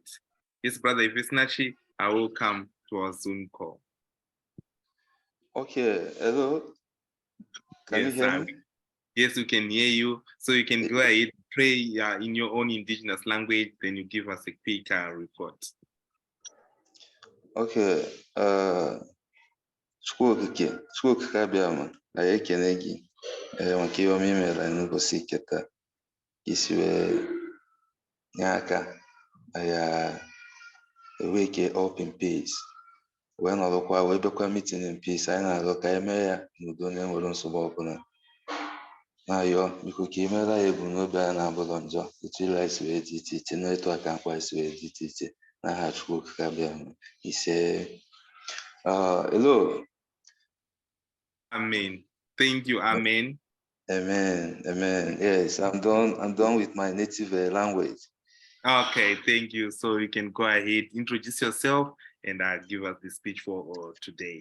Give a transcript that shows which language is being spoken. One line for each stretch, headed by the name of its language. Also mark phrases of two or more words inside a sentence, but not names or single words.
English: Yes, brother Ifesnachi, I will come to our Zoom call. Okay, hello. Can you hear me? Yes, we can hear you. So you can go ahead, pray in your own indigenous language, then you give us a quick report. Okay.
Igbo: Chukwu abịa ma anyị ekene gị maka ihe ọma i mere n'ụbọchị nke taa, isi wee nye aka anyị eweke
English: up in peace,
Igbo: wee nọrọkwa wee bịakwa
English: meeting in peace.
Igbo: Anyị na-arịọ ka anyị mee ya n'udo na enwere nsogbu ọbụla, na-ayọ biko ka ị meere anyị ebumnobi anyị na-abụrọ njọ, etu ilu anyị si wee dị iche iche na etu aka nkwa anyị si wee dị iche iche, n'aha Chukwu okike abịa ma ise.
English: Hello. Amen. Thank you. Amen. Amen. Amen. Yes, I'm done with my native language. Okay, thank you. So you can go ahead, introduce yourself, and give us the speech for today.